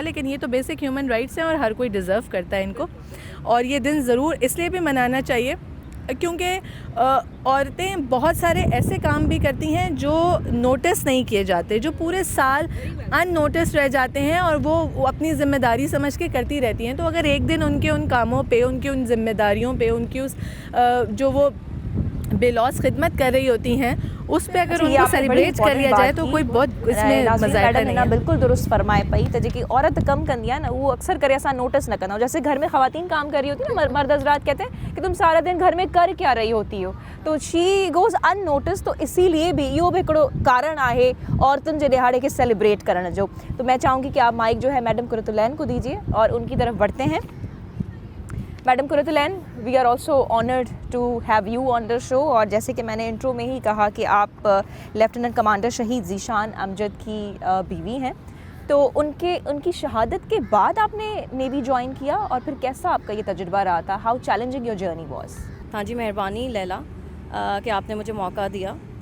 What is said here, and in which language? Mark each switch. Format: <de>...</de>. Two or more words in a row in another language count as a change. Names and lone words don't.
<ur>لیکن یہ تو</ur> <en>basic human rights</en> <ur>ہیں اور ہر کوئی ڈیزرو کرتا ہے ان کو۔ اور یہ دن ضرور اس لیے بھی منانا چاہیے کیونکہ عورتیں بہت سارے ایسے کام بھی کرتی ہیں جو نوٹس نہیں کیے جاتے، جو پورے سال ان نوٹس رہ جاتے ہیں اور وہ اپنی ذمہ داری سمجھ کے کرتی رہتی ہیں. تو اگر ایک دن ان کے ان کاموں پہ، ان کی ان ذمہ داریوں پہ، ان کی اس جو وہ بے لوث خدمت کر رہی ہوتی ہیں، اس پہ اگر ان کو سیلیبریٹ کر لیا جائے تو کوئی بہت اس میں مذاق نہیں ہے.</ur> <sd>बिल्कुल दुरुस्त फरमाए पई त जेकी औरत कम कंदी आहे ना, वो अक्सर करे असां नोटिस न कंदा आहियूं।</sd> <ur>جیسے گھر میں خواتین کام کر رہی ہوتی ہے نا، مرد حضرات کہتے ہیں کہ تم سارا دن گھر میں کر کیا رہی ہوتی ہو، تو</ur> <en>she goes unnoticed.</en> <sd>तो इसीलिए भी इहो भी हिकिड़ो कारण आहे औरतुनि जे ॾिहाड़े खे सेलिब्रेट करण जो।</sd> <ur>تو میں چاہوں گی کہ آپ مائیک جو ہے میڈم قرۃ العین کو دیجیے اور ان کی طرف بڑھتے ہیں. मैडम कुरतुलैन,</ur> <en>we are also honored to have you on the show.</en> <ur>اور جیسے کہ میں نے انٹرو میں ہی کہا کہ آپ لیفٹیننٹ کمانڈر شہید ذیشان امجد کی بیوی ہیں، تو ان کی شہادت کے بعد آپ نے نیوی جوائن کیا اور پھر کیسا آپ کا یہ تجربہ رہا تھا?</ur> <en>how challenging your journey was?</en> <ur>ہاں جی، مہربانی لیلیٰ کہ آپ نے مجھے موقع دیا.</ur>